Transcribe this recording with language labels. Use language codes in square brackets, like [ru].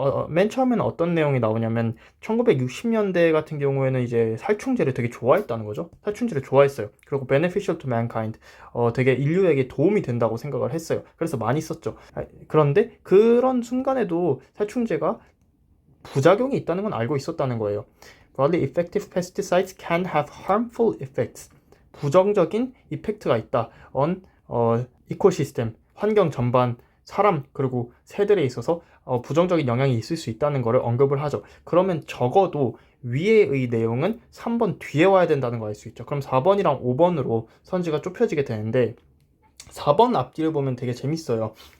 [ko] 맨 처음에는 어떤 내용이 나오냐면 1960년대 같은 경우에는 이제 살충제를 되게 좋아했다는 거죠. 살충제를 좋아했어요. 그리고 beneficial to mankind, 되게 인류에게 도움이 된다고 생각을 했어요. 그래서 많이 썼죠. 그런데 그런 순간에도 살충제가 부작용이 있다는 건 알고 있었다는 거예요. [en] Broadly effective pesticides can have harmful effects. [ko] 부정적인 이펙트가 있다. on 이코시스템, 환경 전반, 사람 그리고 새들에 있어서 부정적인 영향이 있을 수 있다는 것을 언급을 하죠. 그러면 적어도 위에의 내용은 3번 뒤에 와야 된다는 거 알 수 있죠. 그럼 4번이랑 5번으로 선지가 좁혀지게 되는데 4번 앞뒤를 보면 되게 재밌어요.